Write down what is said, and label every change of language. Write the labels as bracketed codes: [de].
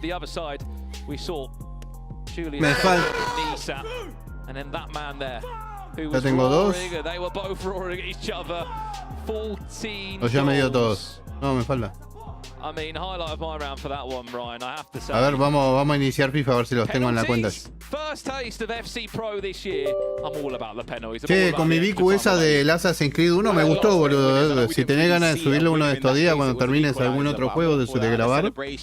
[en] The other side, we saw Julian Nisa, and then that man there, [es] Ya tengo 2. [en] They were both roaring at each other. 14 [es] O ya me dio todos. No, me falta. [en] I mean, highlight of my round for that one, Ryan, I have to say. [es] A ver, vamos a iniciar FIFA a ver si los tengo en la cuenta. [en] First taste of FC Pro this year. I'm all about the penalties. [es] Che, con mi Vicu esa del Assassin's Creed 1 me gustó, boludo. Si tenés ganas de subirle uno de estos días cuando termines algún otro juego de grabar.